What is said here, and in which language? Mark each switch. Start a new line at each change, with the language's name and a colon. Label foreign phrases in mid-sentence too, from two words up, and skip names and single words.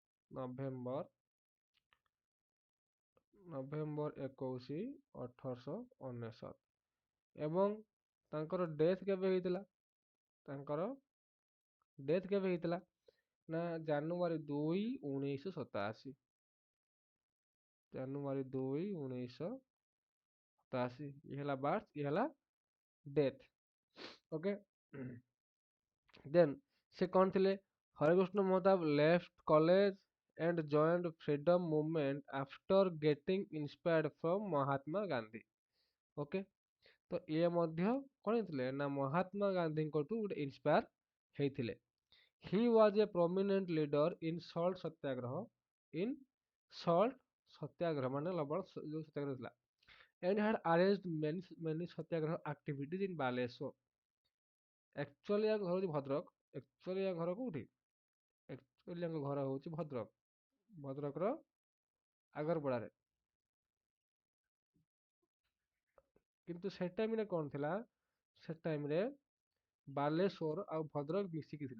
Odia: ନଭେମ୍ବର 21 1899 ଏବଂ ତାଙ୍କର ଡେଥ୍ କେବେ ହେଇଥିଲା ତାଙ୍କର ଡେଥ୍ କେବେ ହେଇଥିଲା ନା ଜାନୁଆରୀ 2 1987। ଜାନୁଆରୀ 2 1987 ଇଏ ହେଲା ବାର୍ଥ ଇଏ ହେଲା ଡେଥ୍।
English: okay then
Odia: ସେ କଣ ଥିଲେ
English: ହରେକୃଷ୍ଣ ମହତାବ left college and joined freedom movement after getting inspired from ମହାତ୍ମା ଗାନ୍ଧୀ।
Odia: ଓକେ ତ ଇଏ ମଧ୍ୟ କଣ ହେଇଥିଲେ ନା ମହାତ୍ମା ଗାନ୍ଧୀଙ୍କଠୁ ଗୋଟେ ଇନ୍ସପାୟାର ହେଇଥିଲେ।
English: he was a prominent leader in salt ସତ୍ୟାଗ୍ରହ in salt ସତ୍ୟାଗ୍ରହ
Odia: ମାନେ ଲବଣ ଯୋଉ ସତ୍ୟାଗ୍ରହ ଥିଲା
English: and had arranged many ସତ୍ୟାଗ୍ରହ activities in ବାଲେଶ୍ୱର।
Odia: ଆକ୍ଚୁଆଲି ୟା ଘର ହଉଛି ଭଦ୍ରକ। ଆକ୍ଚୁଆଲି ୟା ଘର କୋଉଠି ଆକ୍ଚୁଆଲି ୟାଙ୍କ ଘର ହଉଛି ଭଦ୍ରକ। ଭଦ୍ରକର ଆଗରପଡ଼ାରେ। କିନ୍ତୁ ସେ ଟାଇମରେ କଣ ଥିଲା ସେ ଟାଇମରେ ବାଲେଶ୍ୱର ଆଉ ଭଦ୍ରକ ମିଶିକି ଥିଲେ।